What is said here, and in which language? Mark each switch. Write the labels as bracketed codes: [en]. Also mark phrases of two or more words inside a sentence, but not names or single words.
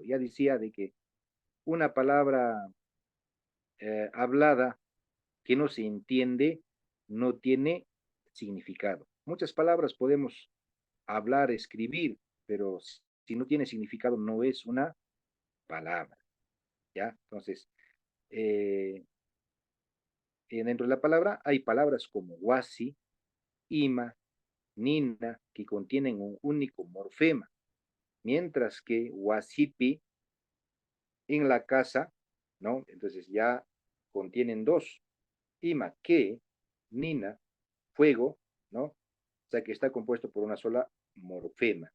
[es] Ya decía de que una palabra hablada que no se entiende no tiene significado. Muchas palabras podemos hablar, escribir, pero si no tiene significado no es una palabra, ¿ya? Entonces, eh, dentro de la palabra hay palabras como wasi, ima, nina, que contienen un único morfema, mientras que wasipi en la casa, ¿no? Entonces ya contienen dos, ima, que, nina, fuego, ¿no? O sea que está compuesto por una sola morfema.